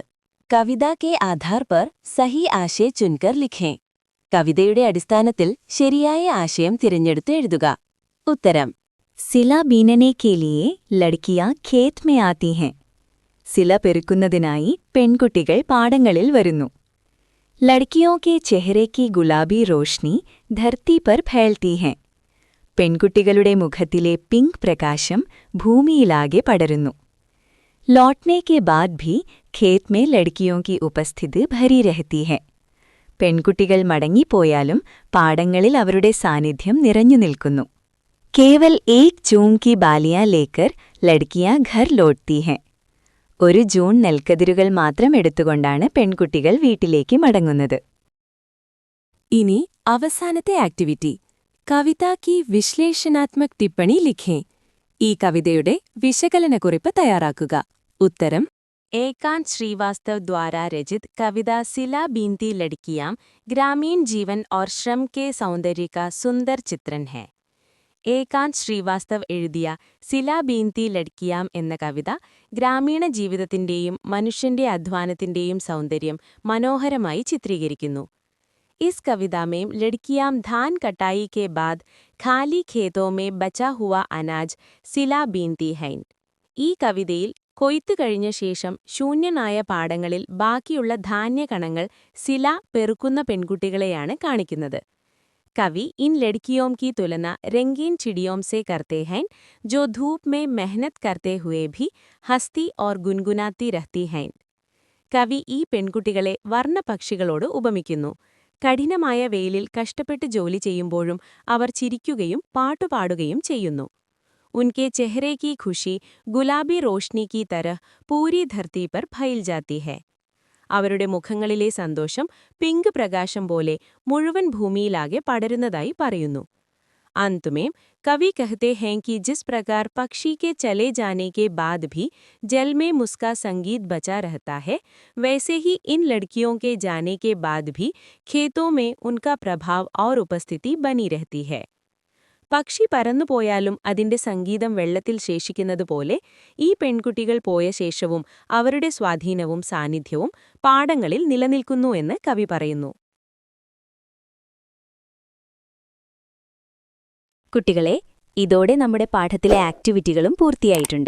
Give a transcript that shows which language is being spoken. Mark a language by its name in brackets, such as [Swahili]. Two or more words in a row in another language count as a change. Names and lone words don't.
[Hindi] कविता के आधार पर सही आशय चुनकर लिखें. [Malayalam] കവിതയുടെ അടിസ്ഥാനത്തിൽ ശരിയായ ആശയം തിരഞ്ഞെടുത്ത് എഴുതുക. [Hindi] ഉത്തരം: सिला बीनने के लिए लड़कियाँ खेत में आती हैं. [Malayalam] സില പെറുക്കുന്നതിനായി പെൺകുട്ടികൾ പാടങ്ങളിൽ വരുന്നു. [Hindi] ലഡ്കിയോं के चेहरे की गुलाबी रोशनी धरती पर फैलती है. [Malayalam] പെൺകുട്ടികളുടെ മുഖത്തിലെ പിങ്ക് പ്രകാശം ഭൂമിയിലാകെ പടരുന്നു. [Hindi] लौटने के बाद भी खेत में लड़कियों की उपस्थिति भरी रहती है. [Malayalam] പെൺകുട്ടികൾ മടങ്ങിപ്പോയാലും പാടങ്ങളിൽ അവരുടെ സാന്നിധ്യം നിറഞ്ഞു നിൽക്കുന്നു. [Hindi] केवल एक जून की बालियाँ लेकर लड़कियाँ घर लौटती हैं. [Malayalam] ഒരു ജൂൺ നെൽക്കതിരുകൾ മാത്രം എടുത്തുകൊണ്ടാണ് പെൺകുട്ടികൾ വീട്ടിലേക്ക് മടങ്ങുന്നത്. ഇനി അവസാനത്തെ ആക്ടിവിറ്റി. [Hindi] कविता की विश्लेषणात्मक टिप्पणी लिखें. [Malayalam] ഈ കവിതയുടെ വിശകലനക്കുറിപ്പ് തയ്യാറാക്കുക. ഉത്തരം: [Hindi] एकांत श्रीवास्तव द्वारा रचित कविता सिला बीनती लड़कियां ग्रामीण जीवन और श्रम के सौंदर्य का सुंदर चित्रण है. [Malayalam] ഏകാന്ത് ശ്രീവാസ്തവ് എഴുതിയ സില ബീൻതി ലഡ്കിയാം എന്ന കവിത ഗ്രാമീണ ജീവിതത്തിന്റെയും മനുഷ്യന്റെ അധ്വാനത്തിന്റെയും സൗന്ദര്യം മനോഹരമായി ചിത്രീകരിക്കുന്നു. [Hindi] इस कविता में लड़कियां धान कटाई के बाद खाली खेतों में बचा हुआ अनाज सिला बीनती हैं. [Malayalam] ഈ കവിതയിൽ കൊയ്ത്തു കഴിഞ്ഞ ശേഷം ശൂന്യനായ പാടങ്ങളിൽ ബാക്കിയുള്ള ധാന്യകണങ്ങൾ സില പെറുക്കുന്ന പെൺകുട്ടികളെയാണ് കാണിക്കുന്നത്. [Hindi] കവി इन लड़कियों की तुलना रंगीन चिड़ियों से करते हैं जो धूप में मेहनत करते हुए भी हंसती और गुनगुनाती रहती हैं. [Malayalam] കവി ഈ പെൺകുട്ടികളെ വർണ്ണപക്ഷികളോട് ഉപമിക്കുന്നു. കഠിനമായ വെയിലിൽ കഷ്ടപ്പെട്ട് ജോലി ചെയ്യുമ്പോഴും അവർ ചിരിക്കുകയും പാട്ടുപാടുകയും ചെയ്യുന്നു. [Hindi] उनके चेहरे की खुशी गुलाबी रोशनी की तरह पूरी धरती पर फैल जाती है. [Malayalam] അവരുടെ മുഖങ്ങളിലെ സന്തോഷം പിങ്ക് പ്രകാശം പോലെ മുഴുവൻ ഭൂമിയിലാകെ പടരുന്നതായി പറയുന്നു. [Hindi] अंत में कवि कहते हैं कि जिस प्रकार पक्षी के चले जाने के बाद भी जल में उसका संगीत बचा रहता है, वैसे ही इन लड़कियों के जाने के बाद भी खेतों में उनका प्रभाव और उपस्थिति बनी रहती है. [Malayalam] പക്ഷി പറന്നുപോയാലും അതിന്റെ സംഗീതം വെള്ളത്തിൽ ശേഷിക്കുന്നതുപോലെ ഈ പെൺകുട്ടികൾ പോയ ശേഷവും അവരുടെ സ്വാധീനവും സാന്നിധ്യവും പാടങ്ങളിൽ നിലനിൽക്കുന്നു എന്ന് കവി പറയുന്നു. കുട്ടികളെ, ഇതോടെ നമ്മുടെ പാഠത്തിലെ ആക്ടിവിറ്റികളും പൂർത്തിയായിട്ടുണ്ട്.